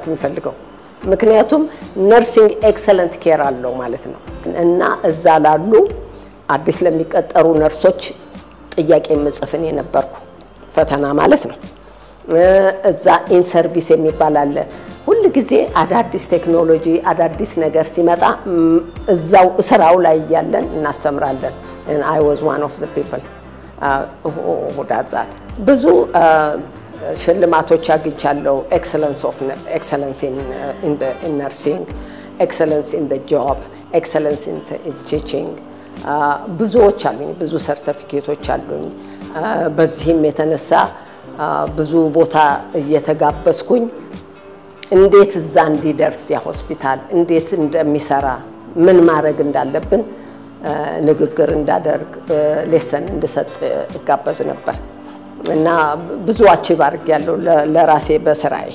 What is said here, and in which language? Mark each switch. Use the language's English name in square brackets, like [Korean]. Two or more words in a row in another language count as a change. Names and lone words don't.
[Amharic] የሚፈልገው ምክንያቱም [English] nursing excellent care [Amharic] አለው ማለት ነው እና እዛ ላሉ አዲስ ለሚቀጠሩ ነርሶች ጥያቄ መጽፈን የነበርኩ ፈተና ማለት ነው እዛ [English] in service [Amharic] የሚባል አለ ሁሉ ጊዜ አዳዲስ ቴክኖሎጂ አዳዲስ ነገር ሲመጣ እዛው ስራው ላይ ያለን እናስተምራለን [English] and I was one of the people who did that [Amharic] ብዙ ሽልማቶች አግኝቻለሁ [English] excellence in nursing excellence in the job excellence in teaching [Amharic] ብዙዎች አሉኝ ብዙ ሰርቲፊኬቶች አሉኝ በዚህም የተነሳ ብዙ ቦታ እየተጋበዝኩኝ እንዴት እዛ እንዲደርስ ያ ሆስፒታል እንዴት እንደሚሰራ ምን ማድረግ እንዳለብን ንግግር እንዳደርግ ሌሰን እንድሰጥ እጋበዝ ነበር እና ብዙ አቺቭ አድርጌያለሁ ለራሴ በስራዬ